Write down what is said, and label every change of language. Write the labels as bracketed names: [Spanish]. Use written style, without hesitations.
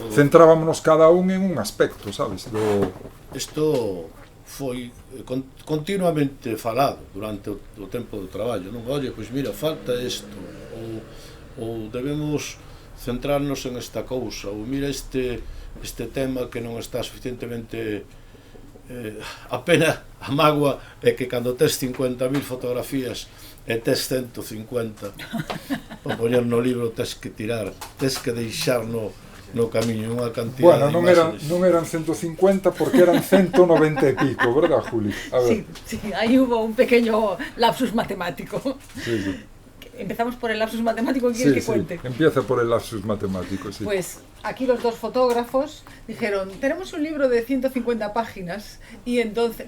[Galician] centrábamos cada un en un aspecto, sabes? Isto foi continuamente falado durante o tempo do traballo, non? Oye, pois mira, falta isto, ou debemos centrarnos en esta cousa, ou mira este tema que non está suficientemente... A pena, a mágoa é que cando tes 50.000 fotografías e tes 150 para poñer no libro, tes que tirar, tes que deixar no camiño unha [Spanish] cantidad de imágenes. [Galician] Non eran 150 porque eran 190 e pico, verdad, Juli? A ver. [Spanish] Sí, ahí hubo un pequeño lapsus matemático. Sí. Empezamos por el lapsus matemático, ¿quieres que cuente? Empieza por el lapsus matemático, sí. Pues aquí los dos fotógrafos dijeron, tenemos un libro de 150 páginas y entonces...